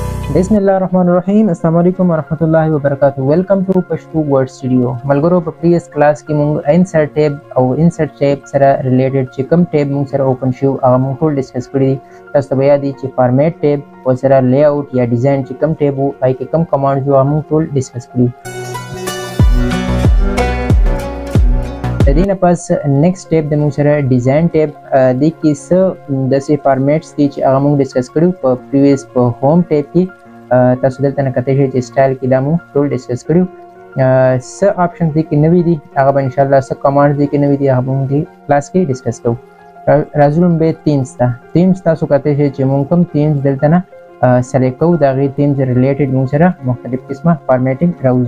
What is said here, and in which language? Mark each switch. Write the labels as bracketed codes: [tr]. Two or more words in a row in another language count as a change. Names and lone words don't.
[ar] بسم الله الرحمن الرحيم السلام عليكم ورحمة الله وبركاته. [en] Welcome to Pashto Word Studio. [ps] Malgoro په [en] previous class [ps] کې مونږ [en] insert tab [ps] او [en] insert tab [ps] سره related چې کوم tab مونږ سره open شو هغه مونږ ټول ډیسکس کړی. تاسو ته بیا دي چې [en] format tab [ps] او سره layout یا design چې کوم tab وو پای کې کوم commands وو هغه مونږ ټول ډیسکس کړی. د دې نه پس [en] next tab [ps] د مونږ سره [en] design tab [ps] د کې څه داسې formats دي چې هغه مونږ ډیسکس کړو په previous په [en] home tab [ps] کې. تاسو دلته نه کتلی شئ چې سټایل کې دا مو ټول ډسکس کړو. څه آپشنز دي کې نوي دي هغه به انشاءالله څه کمانډز دي کې نوي دي هغه به مونږ دې کلاس کې ډسکس کوو. راځو لومبې تیمز ته. تیمز تاسو کتلی شئ چې مونږ کوم تیمز دلته نه سلیکټ کوو د هغې [en] themes related [ps] مونږ سره مختلف قسمه فارمیټنګ راوځي.